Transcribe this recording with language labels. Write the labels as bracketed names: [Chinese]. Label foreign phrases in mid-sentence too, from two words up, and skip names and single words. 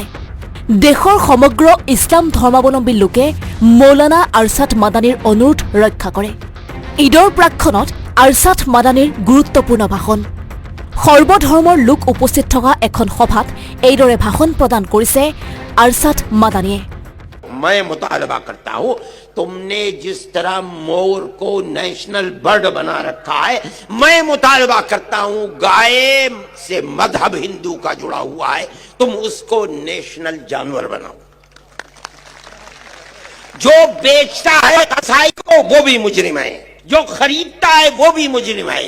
[Assamese] দেশৰ সমগ্ৰ ইছলাম ধৰ্মাৱলম্বী লোকে মৌলানা আৰছাদ মাদানীৰ অনুৰোধ ৰক্ষা কৰে। ঈদৰ প্ৰাক্ষণত আৰছাদ মাদানীৰ গুৰুত্বপূৰ্ণ ভাষণ। সৰ্বধৰ্মৰ লোক উপস্থিত থকা এখন সভাত এইদৰে ভাষণ প্ৰদান কৰিছে আৰছাদ মাদানীয়ে। [Hindi] मैं मुतालबा करता हूं, तुमने जिस तरह मोर को [English] national bird [Hindi] बना रखा है, मैं मुतालबा करता हूं गाय से मजहब हिंदू का जुड़ा हुआ है, तुम उसको नेशनल जानवर बनाओ। जो बेचता है कसाई को वो भी मुजरिम है, जो खरीदता है वो भी मुजरिम है।